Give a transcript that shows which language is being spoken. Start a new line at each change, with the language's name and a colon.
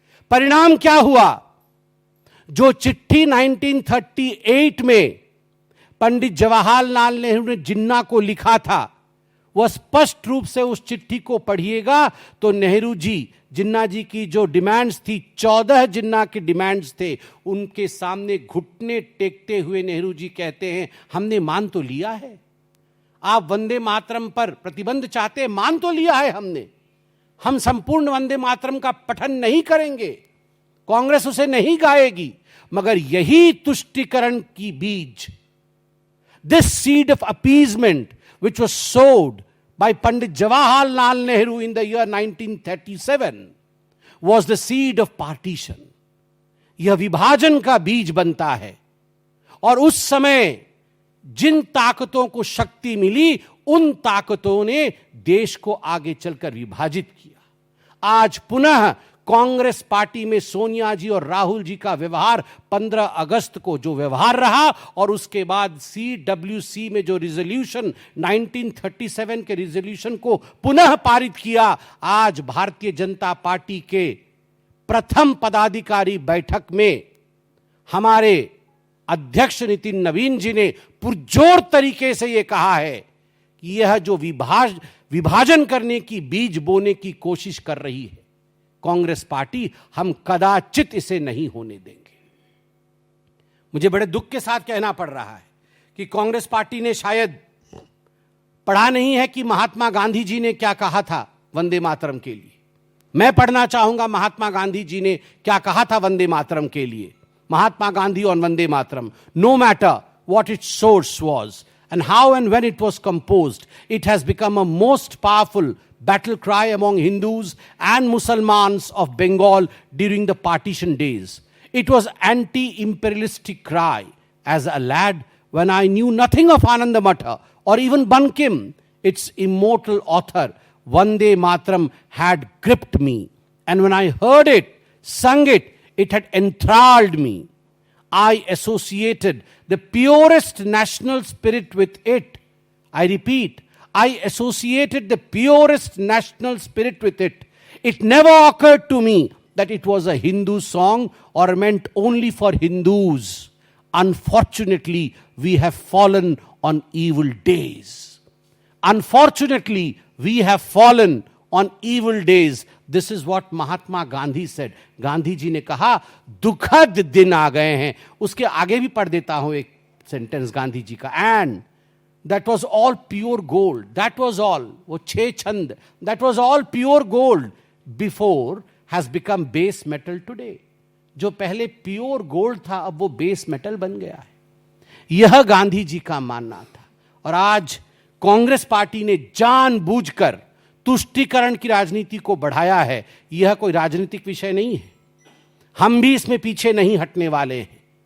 Hindi: परिणाम क्या हुआ? जो चिट्ठी 1938 में पंडित जवाहरलाल नेहरू ने जिन्ना को लिखा था, वह स्पष्ट रूप से उस चिट्ठी को पढ़िएगा तो नेहरू जी, जिन्ना जी की जो डिमांड्स थी, 14 जिन्ना के डिमांड्स थे, उनके सामने घुटने टेकते हुए नेहरू जी कहते हैं हमने मान तो लिया है, आप वंदे मातरम पर प्रतिबंध चाहते हैं, मान तो लिया है हमने, हम संपूर्ण वंदे मातरम का पठन नहीं करेंगे, कांग्रेस उसे नहीं गाएगी। मगर यही तुष्टीकरण की बीज,
English: This seed of appeasement which was sowed by Pandit Jawaharlal Nehru in the year 1937 was the seed of partition.
Hindi: यह विभाजन का बीज बनता है। और उस समय जिन ताकतों को शक्ति मिली, उन ताकतों ने देश को आगे चलकर विभाजित किया। आज पुनः कांग्रेस पार्टी में सोनिया जी और राहुल जी का व्यवहार 15 अगस्त को जो व्यवहार रहा, और उसके बाद CWC में जो रिजोल्यूशन 1937 के रिजोल्यूशन को पुनः पारित किया, आज भारतीय जनता पार्टी के प्रथम पदाधिकारी बैठक में हमारे अध्यक्ष नितिन नवीन जी ने पुरजोर तरीके से यह कहा है कि यह जो विभाजन करने की बीज बोने की कोशिश कर रही है कांग्रेस पार्टी, हम कदाचित इसे नहीं होने देंगे। मुझे बड़े दुख के साथ कहना पड़ रहा है कि कांग्रेस पार्टी ने शायद पढ़ा नहीं है कि महात्मा गांधी जी ने क्या कहा था वंदे मातरम के लिए। मैं पढ़ना चाहूंगा महात्मा गांधी जी ने क्या कहा था वंदे मातरम के लिए।
English: Mahatma Gandhi on Vande Mataram, no matter what its source was and how and when it was composed, it has become a most powerful battle cry among Hindus and Muslims of Bengal during the partition days. It was anti-imperialistic cry. As a lad, when I knew nothing of Ananda Matha or even Bankim, its immortal author, Vande Mataram had gripped me. And when I heard it, sung it, it had enthralled me. I associated the purest national spirit with it. I repeat, I associated the purest national spirit with it. It never occurred to me that it was a Hindu song or meant only for Hindus. Unfortunately, we have fallen on evil days. Unfortunately, we have fallen on evil days. This is what Mahatma Gandhi said.
Hindi: Gandhi ji ने कहा दुखद दिन आ गए हैं। उसके आगे भी पढ़ देता हूं एक सेंटेंस गांधी जी का।
English: And that was all pure gold. That was all.
Hindi: वो 6 छंद,
English: that was all pure gold before has become base metal today.
Hindi: जो पहले प्योर गोल्ड था अब वो बेस मेटल बन गया है। यह गांधी जी का मानना था। और आज कांग्रेस पार्टी ने जानबूझकर तुष्टीकरण की राजनीति को बढ़ाया है। यह कोई राजनीतिक विषय नहीं है, हम भी इसमें पीछे नहीं हटने वाले हैं।